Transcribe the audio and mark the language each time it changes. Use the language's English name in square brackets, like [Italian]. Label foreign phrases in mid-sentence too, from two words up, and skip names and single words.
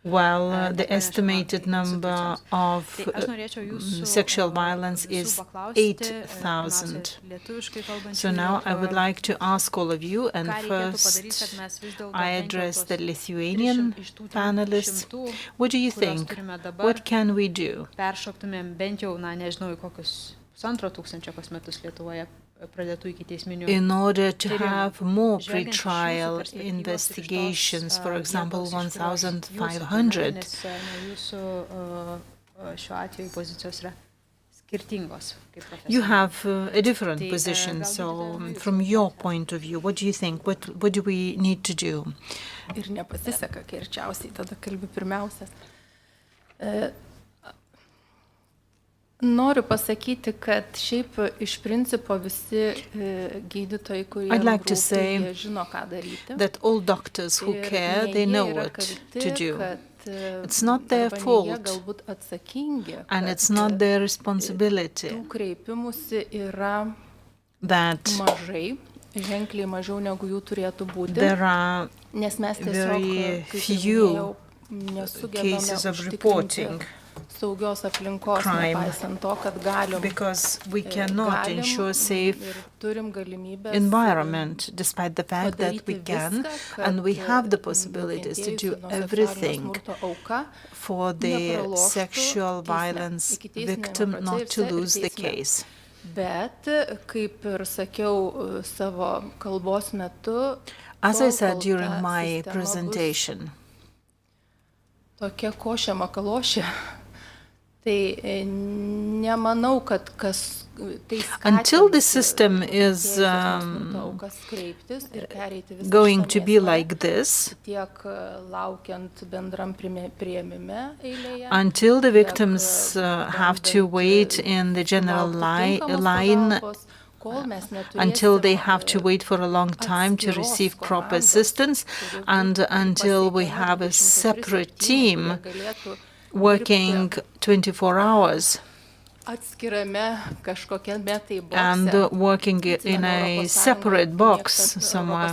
[English] Well, the estimated number of sexual violence is 8,000. So now I would like to ask all of you, and first I address the Lithuanian panelists. What do you think? What can we do? [Lithuanian] Peršoktumėm bent jau, nežinau, kokius 2,000 kas metus Lietuvoje pradėtų ikiteisminių. [English] In order to have more pre-trial investigations, for example, 1,500. [Lithuanian] Nes jūsų šiuo atveju pozicijos yra skirtingos. [English] You have a different position, so from your point of view, what do you think? What do we need to do? [Lithuanian] Ir nepasiseka, kai arčiausiai tada kalbi pirmiausias. Noriu pasakyti, kad šiaip iš principo visi gydytojai, kurie rūpi, jie žino, ką daryti. [English] That all doctors who care, they know what to do. It's not their fault, and it's not their responsibility [Lithuanian] tų kreipimusi yra [English] that [Lithuanian] mažai, ženkliai mažiau negu jų turėtų būti, [English] there are [Lithuanian] nes mes [English] very [Lithuanian] tiesiog, [English] few cases of reporting [Lithuanian] saugios aplinkos, [English] crime, [Lithuanian] nepaisant to, kad galim, [English] because we cannot ensure safe environment, despite the fact that we can, and we have the possibilities to do everything for the sexual violence victim not to lose the case. [Lithuanian] Bet, kaip ir sakiau savo kalbos metu, [English] as I said during my presentation, [Lithuanian] tokia košė makalošė, tai nemanau, kad kas [English] until the system is going to be like this, until the victims have to wait in the general line, until they have to wait for a long time to receive proper assistance, and until we have a separate team working 24 hours and working in a separate box somewhere.